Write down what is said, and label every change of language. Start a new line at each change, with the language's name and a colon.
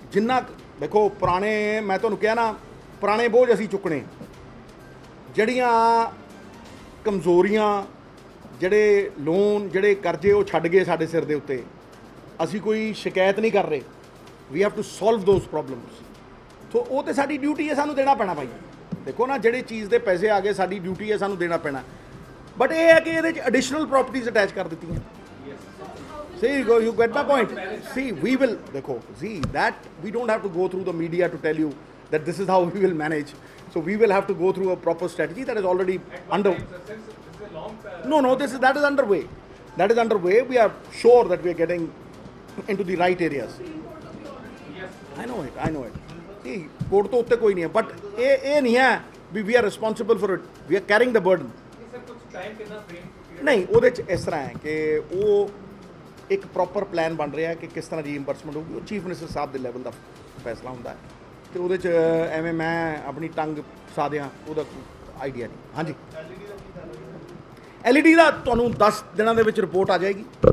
Punjabi: ਜਿੰਨਾ ਦੇਖੋ ਪੁਰਾਣੇ, ਮੈਂ ਤੁਹਾਨੂੰ ਕਿਹਾ ਨਾ, ਪੁਰਾਣੇ ਬੋਝ ਅਸੀਂ ਚੁੱਕਣੇ, ਜਿਹੜੀਆਂ ਕਮਜ਼ੋਰੀਆਂ, ਜਿਹੜੇ ਲੋਨ, ਜਿਹੜੇ ਕਰਜ਼ੇ ਉਹ ਛੱਡ ਗਏ ਸਾਡੇ ਸਿਰ ਦੇ ਉੱਤੇ. ਅਸੀਂ ਕੋਈ ਸ਼ਿਕਾਇਤ ਨਹੀਂ ਕਰ ਰਹੇ,
English: We have to solve those problems.
Punjabi: ਸੋ ਉਹ ਤੇ ਸਾਡੀ ਡਿਊਟੀ ਹੈ, ਸਾਨੂੰ ਦੇਣਾ ਪੈਣਾ ਭਾਈ. ਦੇਖੋ ਨਾ, ਜਿਹੜੀ ਚੀਜ਼ ਦੇ ਪੈਸੇ ਆ ਗਏ, ਸਾਡੀ ਡਿਊਟੀ ਹੈ, ਸਾਨੂੰ ਦੇਣਾ ਪੈਣਾ. ਬਟ ਇਹ ਹੈ ਕਿ ਇਹਦੇ 'ਚ ਐਡੀਸ਼ਨਲ ਪ੍ਰੋਪਰਟੀਜ਼ ਅਟੈਚ ਕਰ ਦਿੱਤੀਆਂ.
English: See, you get my point. See, we will, dekho, see, that we don't have to go through the media to tell you that this is how we will manage. So we will have to go through a proper strategy that is already under. No, that is underway. That is underway. We are sure that we are getting into the right areas. I know it. See,
Punjabi: court ਤੋਂ ਉੱਤੇ ਕੋਈ ਨਹੀਂ ਹੈ, but ਇਹ ਨਹੀਂ ਹੈ
English: we are responsible for it, we are carrying the burden.
Punjabi: ਨਹੀਂ ਉਹਦੇ 'ਚ ਇਸ ਤਰ੍ਹਾਂ ਹੈ ਕਿ ਉਹ ਇੱਕ ਪ੍ਰੋਪਰ ਪਲਾਨ ਬਣ ਰਿਹਾ ਕਿ ਕਿਸ ਤਰ੍ਹਾਂ ਰੀਇੰਬਰਸਮੈਂਟ ਹੋਊਗੀ, ਉਹ ਚੀਫ ਮਿਨਿਸਟਰ ਸਾਹਿਬ ਦੇ ਲੈਵਲ ਦਾ ਫੈਸਲਾ ਹੁੰਦਾ ਹੈ ਤੇ ਉਹਦੇ 'ਚ ਐਵੇਂ ਮੈਂ ਆਪਣੀ ਟੰਗ ਫਸਾ ਦਿਆਂ ਉਹਦਾ ਆਈਡੀਆ ਨਹੀਂ। ਹਾਂਜੀ LED ਦਾ ਤੁਹਾਨੂੰ 10 ਦਿਨਾਂ ਦੇ ਵਿੱਚ ਰਿਪੋਰਟ ਆ ਜਾਏਗੀ।